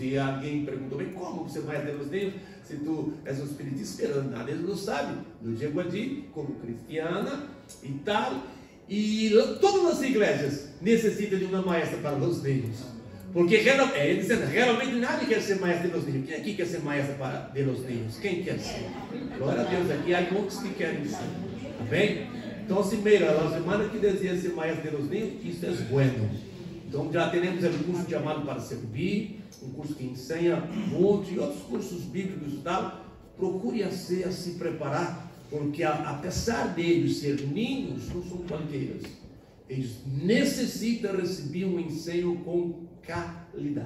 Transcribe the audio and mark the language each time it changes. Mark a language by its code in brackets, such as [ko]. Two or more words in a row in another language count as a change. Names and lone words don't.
[pt] E alguém perguntou, bem, como você vai ter os ninhos se tu és um espiritista? Nada, eles não sabem. Eu chego aqui como cristiana e tal. E todas as igrejas necessitam de uma maestra para os ninhos. Porque realmente nadie quer ser [es] maestro de los niños. [pt] Quem aqui quer ser [es] maestro de los niños? [pt] Quem quer ser? Glória a Deus, aqui há muitos que querem ser. Tá bem? Então, se mira, as irmãs que desejam ser [es] maestro de los niños, [pt] isso é bueno. Então, já temos um curso chamado para servir, um curso que ensina muito, e outros cursos bíblicos e tal. Procure a se preparar, porque apesar deles ser ninhos, não são qualquer. Eles necessitam receber um ensino com qualidade.